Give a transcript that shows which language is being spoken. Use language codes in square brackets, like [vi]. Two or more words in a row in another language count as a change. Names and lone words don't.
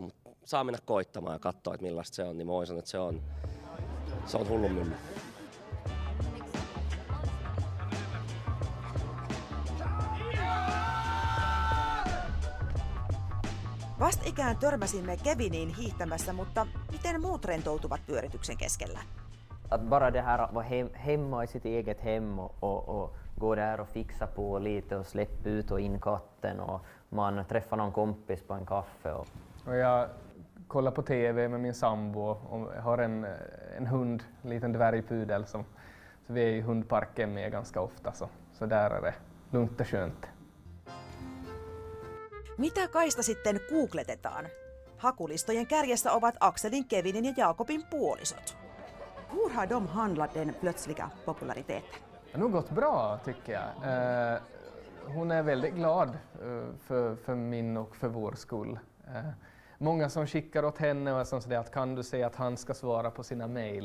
[fi] Mutta saa mennä koittamaan ja katsoa, että millaista se on, niin mä voin sanoa, että se on hullun mylly. Vastikään törmäsimme Keviniin hiihtämässä, mutta miten muut rentoutuvat pyörityksen keskellä? [sv] Att bara det här att vara hemma i sitt eget hem och gå där och fixa på lite och släppa ut och in katten och man träffar någon kompis på en kaffe. Och jag kollar på TV med min sambo och har en hund, en liten dvärgpudel så vi är i hundparken med ganska ofta så där är det lugnt och skönt. [fi] Mitä Kaista sitten googletetaan? Hakulistojen kärjessä ovat Akselin, Kevinin ja Jakobin puolisot. [sv] Hur har de handlat den plötsliga populariteten? Det har nog gått bra tycker jag. Hon är väldigt glad för min och för vår skull. Många som skickar åt henne och som säger att kan du säga att han ska svara på sina mejl.